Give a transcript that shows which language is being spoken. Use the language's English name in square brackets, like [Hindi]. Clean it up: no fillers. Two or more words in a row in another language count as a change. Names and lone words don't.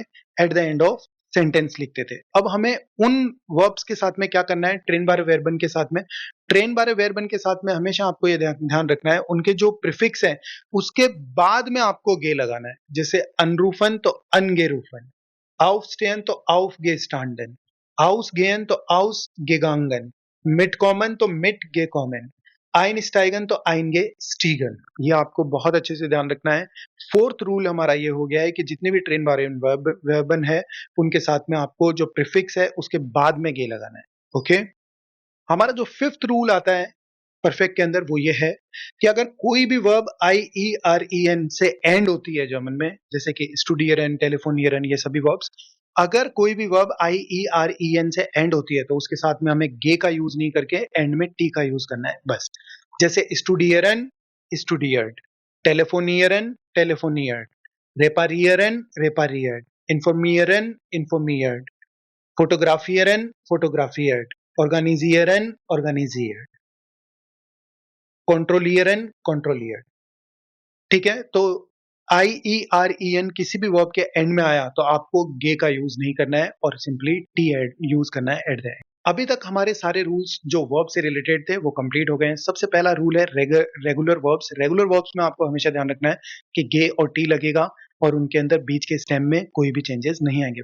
[English] at the end of sentence [Hindi] लिखते थे। अब हमें उन वर्ब्स के साथ में क्या करना है? [German] trennbare Verben [Hindi] के साथ में, [German] trennbare Verben [Hindi] के साथ में हमेशा आपको ये ध्यान रखना है, उनके जो प्रीफिक्स है उसके बाद में आपको गे लगाना है। जैसे अनरूफन तो अनगेरूफन, aufstehen तो aufgestanden, ausgehen तो ausgegangen, mitkommen तो mitgekommen, einsteigen तो eingestiegen। ये आपको बहुत अच्छे से ध्यान रखना है। [English] fourth rule [Hindi] हमारा ये हो गया है कि जितने भी [German] trennbare Verben [Hindi] है उनके साथ में आपको जो प्रीफिक्स है उसके बाद में गे लगाना है। ओके, हमारा जो [English] fifth rule [Hindi] आता है परफेक्ट के अंदर वो ये है कि अगर कोई भी वर्ब आई ई आर ई एन से एंड होती है जर्मन में, जैसे कि स्टूडियरन, टेलीफोनियरन, ये सभी वर्ब्स, अगर कोई भी वर्ब आई ई आर ई एन से एंड होती है तो उसके साथ में हमें गे का यूज नहीं करके एंड में टी का यूज करना है बस। [German] जैसे studieren studiert, telefonieren telefoniert, reparieren repariert, informieren informiert, fotografieren fotografiert, organisieren organisiert, kontrollieren kontrollier. [Hindi] ठीक है, तो आई ई आर ई एन किसी भी वर्ब के एंड में आया तो आपको गे का यूज नहीं करना है और सिंपली टी यूज करना है [English] at the end. [Hindi] अभी तक हमारे सारे रूल्स जो वर्ब से रिलेटेड थे वो कंप्लीट हो गए हैं। सबसे पहला रूल है [English] regular verbs. regular verbs [Hindi] में आपको हमेशा ध्यान रखना है कि गे और टी लगेगा और उनके अंदर बीच के स्टेम में कोई भी चेंजेस नहीं आएंगे।